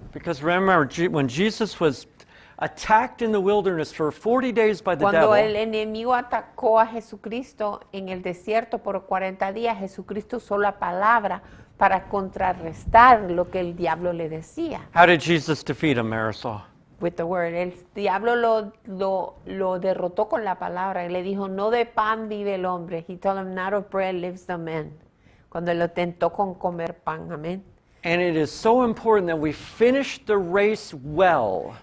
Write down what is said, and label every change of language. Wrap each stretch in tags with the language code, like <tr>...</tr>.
<en>Because remember, when Jesus was attacked in the wilderness for 40 days by the</en> <es>Cuando</es> <en>devil,</en> <es>el enemigo atacó a Jesucristo en el desierto por 40 días, Jesucristo usó la palabra para contrarrestar lo que el diablo le decía.</es> <en>how did Jesus defeat him, Marisol? With the word.</en> <es>El diablo lo derrotó con la palabra. Le dijo, no de pan vive el hombre.</es> <en>He told him, not of bread lives the man.</en> <es>Cuando lo tentó con comer pan. Amén.</es> <en>And it is so important that we finish the race well.</en>